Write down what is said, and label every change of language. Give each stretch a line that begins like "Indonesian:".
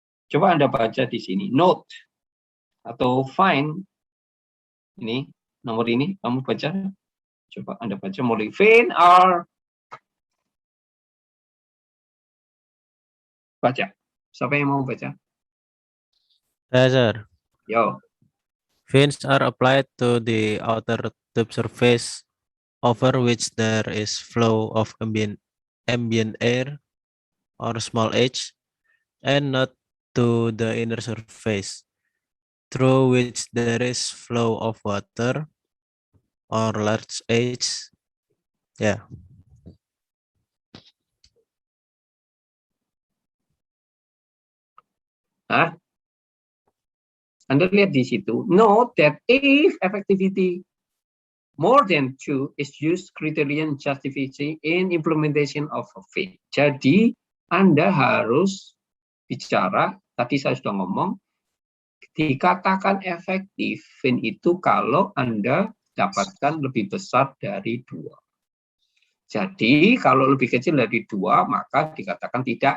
Indonesian: Coba Anda baca di sini, note atau find ini nomor ini kamu baca, coba Anda baca mulai fin are baca, siapa yang mau baca?
English: Sir. Yo. Fins are applied to the outer tube surface over which there is flow of ambient air or small h and not to the inner surface, through which there is flow of water or large H. Ya.
Indonesian: Hah? Anda lihat di situ.
English: Note that if effectivity more than 2 is used criterion justification in implementation of a fin.
Indonesian: Jadi Anda harus bicara, tadi saya sudah ngomong, dikatakan efektif fin itu kalau Anda dapatkan lebih besar dari 2. Jadi kalau lebih kecil dari 2 maka dikatakan tidak